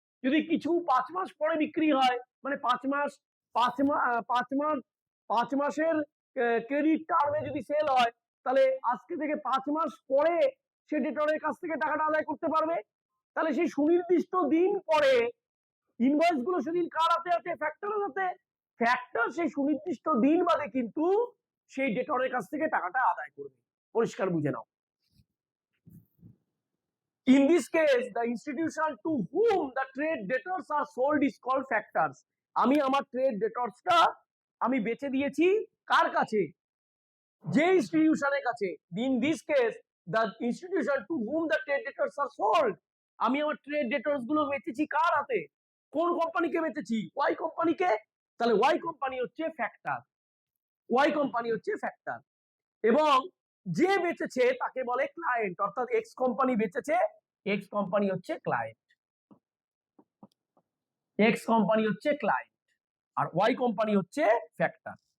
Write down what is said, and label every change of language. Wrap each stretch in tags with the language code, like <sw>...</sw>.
<bn>যদি কিছু 5 মাস পরে বিক্রি হয়, মানে 5 মাস 5 মাস 5 মাসের ক্রেডিট টার্মে যদি সেল হয়, তাহলে আজকে থেকে 5 মাস পরে সে ডেটরের কাছ থেকে টাকাটা আদায় করতে পারবে। তাহলে সেই সুনির্দিষ্ট দিন পরে ইনভয়েস গুলো সেদিন কার হাতে আছে, ফ্যাক্টরের হাতে। ফ্যাক্টর সেই সুনির্দিষ্ট দিন বাদে কিন্তু সেই ডেটরের কাছ থেকে টাকাটা আদায় করবে। পরিষ্কার বুঝে নাও।</bn> <en>In this case, the institution to whom the trade debtors are sold is called factors.</en> <bn>আমি আমার trade debtorsটা আমি বেচে দিয়েছি কার কাছে, যে ইনস্টিটিউশনের কাছে।</bn> <en>In this case, the institution to whom the trade debtors are sold,</en> <bn>আমি আমার trade debtors গুলো বেচেছি কার হাতে, কোন কোম্পানিকে বেচেছি, ওয়াই কোম্পানিকে। তাহলে ওয়াই কোম্পানি হচ্ছে ফ্যাক্টর, ওয়াই কোম্পানি হচ্ছে ফ্যাক্টর। এবং যে বেচেছে তাকে বলে ক্লায়েন্ট, অর্থাৎ এক্স কোম্পানি বেচেছে, এক্স কোম্পানি হচ্ছে ক্লায়েন্ট, এক্স কোম্পানি হচ্ছে ক্লায়েন্ট, আর ওয়াই কোম্পানি হচ্ছে ফ্যাক্টর।</bn>